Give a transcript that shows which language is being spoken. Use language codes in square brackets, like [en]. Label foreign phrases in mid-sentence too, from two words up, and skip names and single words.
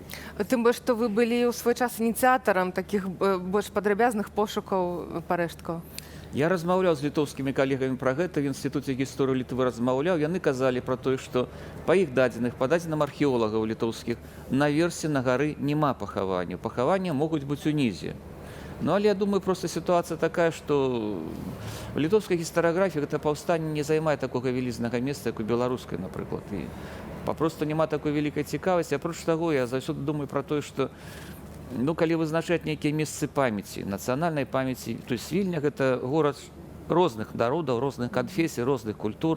[be] Тым больш, што вы былі ў свой час ініцыятарам такіх больш падрабязных пошукаў парэшткаў. Я размаўляў з літоўскімі калегамі пра гэта, в інстытуце гісторыі Літвы размаўляў. Яны казалі пра тое, што па іх дадзеных, па дадзенам археолагаў літоўскіх, наверсе на гары няма пахавання. Пахавання могуць быць унізе. Але я думаю, [ru] просто ситуация такая, что в литовской [be] гістарыяграфіі гэта паўстанне не займае такога вялізнага месца, як у беларускай, напрыклад. І папросту няма такой вялікай цікавасці. Апроч таго, я заўсёды думаю пра тое, што калі вызначаць нейкія месцы памяці, нацыянальнай памяці, [ru] то есть [be] Вільня гэта горад розных народаў, розных канфесій, розных культур.